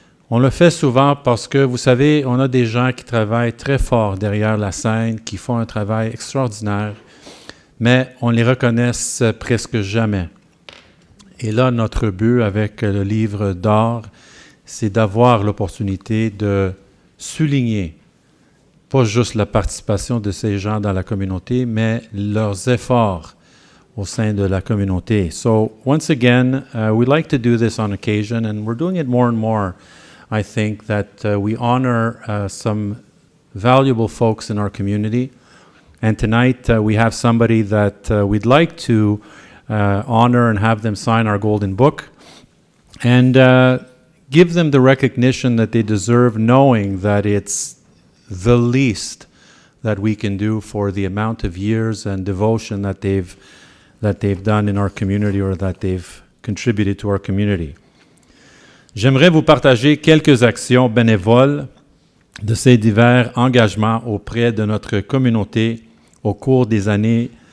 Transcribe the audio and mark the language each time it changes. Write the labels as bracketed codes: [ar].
[fr] On le fait souvent parce que, vous savez, on a des gens qui travaillent très fort derrière la scène, qui font un travail extraordinaire, mais on ne les reconnaît presque jamais. Et là, notre but avec le livre d'or, c'est d'avoir l'opportunité de souligner pas juste la participation de ces gens dans la communauté, mais leurs efforts au sein de la communauté. [en] So, once again, we like to do this on occasion, and we're doing it more and more. I think that we honor some valuable folks in our community. And tonight we have somebody that we'd like to honor and have them sign our golden book and give them the recognition that they deserve, knowing that it's the least that we can do for the amount of years and devotion that they've done in our community or that they've contributed to our community. [fr] J'aimerais vous partager quelques actions bénévoles de ces divers engagements auprès de notre communauté au cours des années.